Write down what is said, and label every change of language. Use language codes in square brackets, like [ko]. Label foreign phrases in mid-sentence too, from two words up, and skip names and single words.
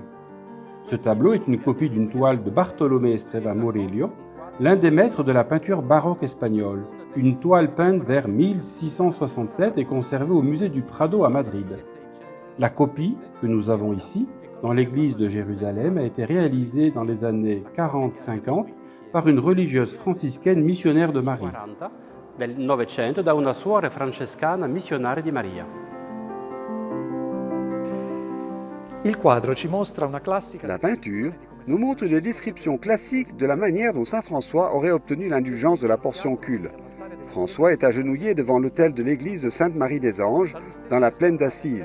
[fr] Ce tableau est une copie d'une toile de Bartolomé Estrella Murillo, l'un des maîtres de la peinture baroque espagnole, une toile peinte vers 1667 et conservée au musée du Prado à Madrid. La copie que nous avons ici, dans l'église de Jérusalem, a été réalisée dans les années 40-50 par une religieuse franciscaine missionnaire de Marie. [it] Del Novecento da una suora francescana missionaria di Maria. [fr] La peinture nous montre une description classique de la manière dont saint François aurait obtenu l'indulgence de la portioncule. François est agenouillé devant l'autel de l'église de Sainte-Marie des Anges, dans la plaine d'Assise.